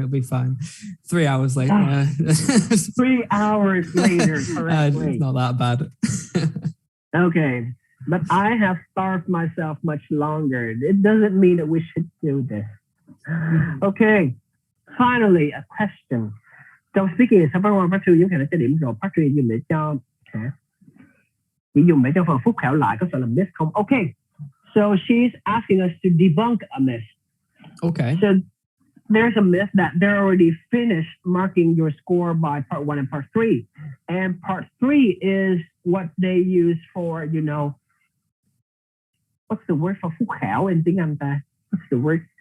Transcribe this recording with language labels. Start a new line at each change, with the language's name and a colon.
English: It'll be fine. 3 hours later. 3 hours later, correctly. It's not that bad. Okay, but I have starved myself much longer. It doesn't mean that we should do this. Okay, finally, a question. So speaking of part 1, part 2,
Vietnamese: giống như là điểm rồi, part 3 dùng để cho chỉ dùng để cho phần phúc khảo lại có sợ làm miss không?
English: Okay, so she's asking us to debunk a myth. Okay. So there's a myth that they're already finished marking your score by part 1 and part 3. And part 3 is what they use for, you know, what's the word for
Vietnamese: phúc khảo
English: in
Vietnamese: tiếng Anh ta?
English: What's the word?